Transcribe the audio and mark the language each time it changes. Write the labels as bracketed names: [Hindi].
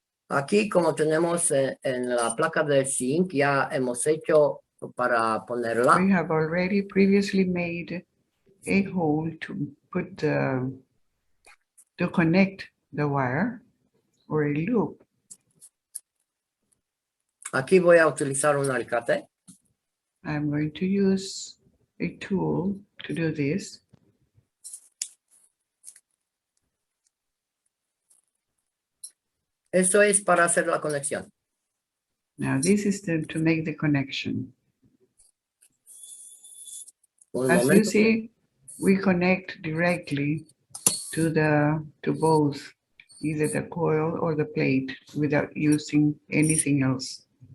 [Spanish] Aquí, como tenemos en la placa del zinc, ya hemos hecho para ponerla. [English] We have already previously made a hole to put to connect the wire, or a loop. [Spanish] Aquí voy a utilizar un alicate. [English] I'm going to use a tool to do this. [Spanish] Esto es para hacer la conexión. [English] Now this is to make the connection. [Spanish] Un [English] As you [Spanish] momento. [English] see, we connect directly to both, either the coil or the plate, without using anything else.